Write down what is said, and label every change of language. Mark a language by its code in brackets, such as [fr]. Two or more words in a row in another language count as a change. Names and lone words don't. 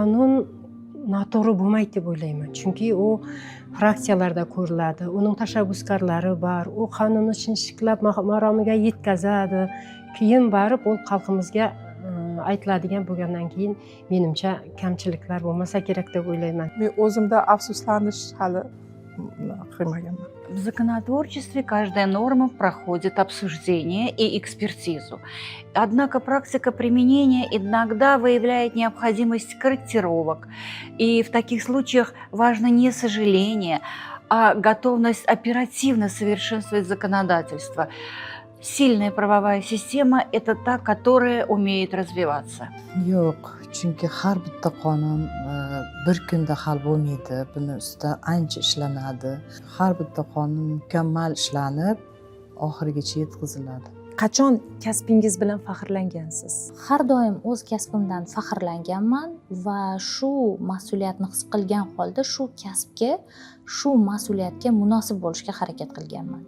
[uz] Qonun noto'g'ri bo'lmaydi deb o'ylayman. Chunki u fraksiyalarda ko'riladi, uning tashabbuskorlari bor, u qonunni chinchiklab maromiga yetkazadi. Keyin borib u xalqimizga aytiladigan bo'lgandan keyin menimcha kamchiliklar bo'lmasa kerak deb o'ylayman. Men o'zimda afsuslanish hali qilmaganman. [ru] В законотворчестве каждая норма проходит обсуждение и экспертизу. Однако практика применения иногда выявляет необходимость корректировок. И в таких случаях важно не сожаление, а готовность оперативно совершенствовать законодательство. Сильная правовая система – это та, которая умеет развиваться. [uz] Yo'q, chunki har bitta qonun bir kunda hal bo'lmaydi. Buni ustida ancha ishlanadi. Har bitta qonun mukammal ishlanib, oxirigacha yetkaziladi. Qachon kasbingiz bilan faxrlangansiz? Har doim o'z kasbimdan faxrlanganman va shu mas'uliyatni his qilgan holda shu kasbga, shu mas'uliyatga munosib bo'lishga harakat qilganman.